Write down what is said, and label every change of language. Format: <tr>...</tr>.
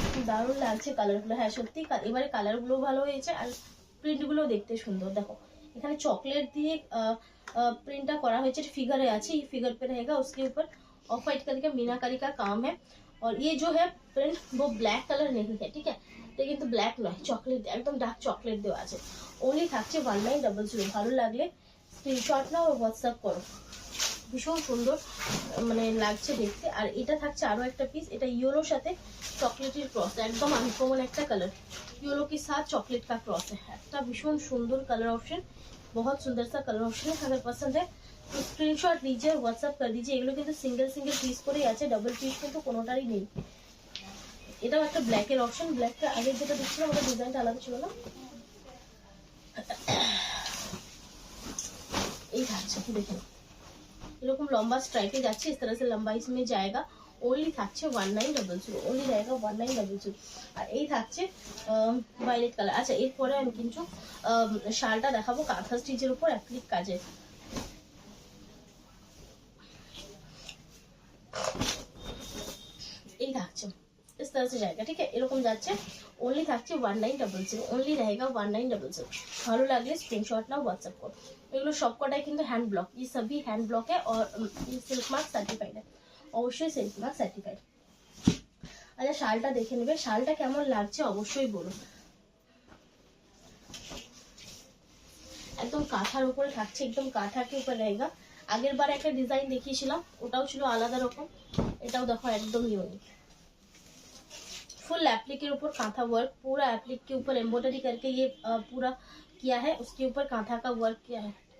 <bn>দারুণ লাগছে কালারগুলো, হ্যাঁ সত্যি এবারে কালারগুলো ভালো হয়েছে আর প্রিন্টগুলো দেখতে সুন্দর। দেখো এখানে চকলেট দিয়ে</bn> <hi>प्रिंटा करा हुआ है, फिगर है अच्छी, फिगर पे रहेगा, उसके ऊपर ऑफ वाइट कलर का मीनाकारी का काम है। और ये जो है प्रिंट वो ब्लैक कलर नहीं है, ठीक है, लेकिन तो ब्लैक नয়, चॉकलेट एकदम डार्क चॉकलेट</hi> <bn>দেওয়া আছে। ओनली থাকছে 1900। ভালো লাগলে স্ক্রিনশট নাও আর হোয়াটসঅ্যাপ করো। ভীষণ সুন্দর মানে লাগছে দেখতে। আর এটা থাকছে আরো একটা পিস, এটা ইয়েলোর সাথে চকলেটের ক্রস, একদম আনকমন একটা কালার,</bn> <hi>येलो के साथ चॉकलेट का क्रॉस है।</hi> <bn>একটা ভীষণ সুন্দর কালার অপশন,</bn> <hi>बहुत सुंदर सा कलर ऑप्शन है। अगर पसंद है तो स्क्रीनशॉट लीजिए, व्हाट्सएप कर दीजिए।</hi> <bn>এগুলো কিন্তু সিঙ্গেল সিঙ্গেল পিস করেই আছে, ডাবল পিস কিন্তু কোনোটারই নেই। এটাও একটা ব্ল্যাকের অপশন, ব্ল্যাকটা আগে যেটা দেখছিলাম ওটা ডিজাইনটা আলাদা ছিল না। এই থাকছে কি দেখুন, এরকম লম্বা স্ট্রাইপে যাচ্ছে,</bn> <hi>इस तरह से लंबा इसमें जाएगा। ओनली থাকছে 1900, ओनली रहेगा 1900।</hi> <bn>আর এই থাকছে ভায়োলেট কালার। আচ্ছা এরপরে আমি কিন্তু শালটা দেখাবো কাঁথা স্টিচের উপর অ্যাপ্লিক কাজে। এই থাকছে</bn> <hi>इस तरह से जाएगा, ठीक है,</hi> <bn>এরকম যাচ্ছে।</bn> <hi>ओनली থাকছে 1900, ओनली रहेगा 1900।</hi> <bn>ভালো লাগলে স্ক্রিনশট নাও, হোয়াটসঅ্যাপ করো। এগুলো সবকটাই কিন্তু হ্যান্ড ব্লক,</bn> <hi>ये सभी हैंड ब्लॉक है और ये सिल्क मार्क सर्टिफाइड है,</hi> <bn>অবশ্যই সিল্ক মার্ক সার্টিফাইড। আচ্ছা শালটা দেখে নেবে, শালটা কেমন লাগছে অবশ্যই বলুন। একদম কাঁথার উপরে থাকছে, একদম কাঁথা</bn> <hi>के ऊपर रहेगा।</hi> <bn>আগের বার একটা ডিজাইন দেখিয়েছিলাম, ওটাও ছিল আলাদা রকম, এটাও দেখো একদম ইউনিক।</bn> <hi>फुल एप्लिक के ऊपर कांथा वर्क, पूरा एप्लिक के ऊपर एम्ब्रॉयडरी करके ये पूरा किया है, उसके ऊपर कांथा का वर्क किया है।</hi>